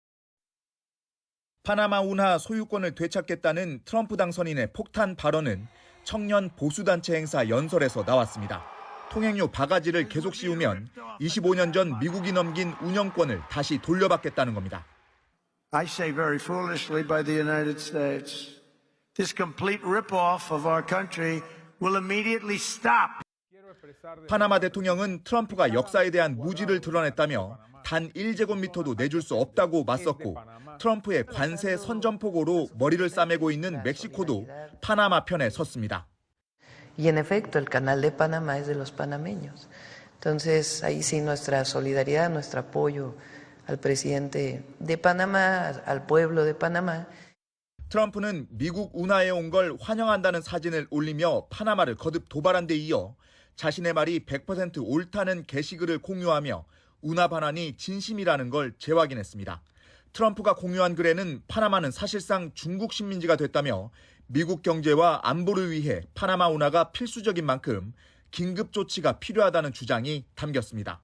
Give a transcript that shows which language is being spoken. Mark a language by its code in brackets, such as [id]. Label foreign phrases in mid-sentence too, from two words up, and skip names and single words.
[ko] 파나마 운하 소유권을 되찾겠다는 트럼프 당선인의 폭탄 발언은 청년 보수단체 행사 연설에서 나왔습니다. 통행료 바가지를 계속 씌우면 25년 전 미국이 넘긴 운영권을 다시 돌려받겠다는 겁니다. [en] I say very foolishly by the United States. This complete rip-off of our country will immediately stop. [ko] 파나마 대통령은 트럼프가 역사에 대한 무지를 드러냈다며 단 1제곱미터도 내줄 수 없다고 맞섰고 트럼프의 관세 선전포고로 머리를 싸매고 있는 멕시코도 파나마 편에 섰습니다. [es] Y en efecto, el canal de Panamá es de los panameños. Entonces, ahí sí nuestra solidaridad, nuestro apoyo al presidente de Panamá, al pueblo de Panamá. [ko] 트럼프는 미국 운하에 온 걸 환영한다는 사진을 올리며 파나마를 거듭 도발한 데 이어 자신의 말이 100% 옳다는 게시글을 공유하며 운하 반환이 진심이라는 걸 재확인했습니다. 트럼프가 공유한 글에는 파나마는 사실상 중국 식민지가 됐다며 미국 경제와 안보를 위해 파나마 운하가 필수적인 만큼 긴급 조치가 필요하다는 주장이 담겼습니다.